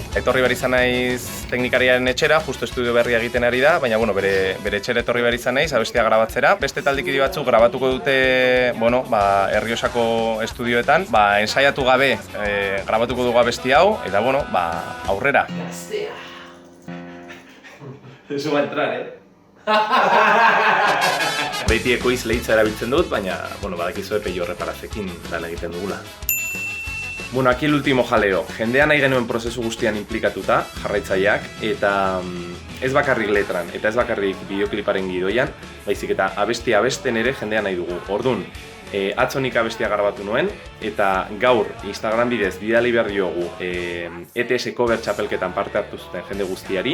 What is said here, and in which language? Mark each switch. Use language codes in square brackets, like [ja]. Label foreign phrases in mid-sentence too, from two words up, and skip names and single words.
[eu] Etorri behar izan naiz teknikariaren etxera, justo estudio berria egiten ari da, baina bere etxera etorri behar izan naiz, abestia grabatzera. Beste taldekide batzuk grabatuko dute, Errioxako estudioetan. Ensaiatu gabe grabatuko dugu abesti hau, eta aurrera. [es] Eso va a entrar, [eu] Beti ekoizle hitza erabiltzen dut, baina, badakizue peio reparazekin lan egiten dugula. [es] Aquí el último jaleo. [eu] Jendea nahi genuen prozesu guztian implikatuta, jarraitzaileak, eta ez bakarrik letran, eta ez bakarrik bideokliparen gidoian, baizik eta abestia abesten ere jendea nahi dugu. Orduan, atzo nik abestia grabatu nuen, eta gaur Instagram bidez bidali behar diogu ETS cover txapelketan parte hartu zuten jende guztiari.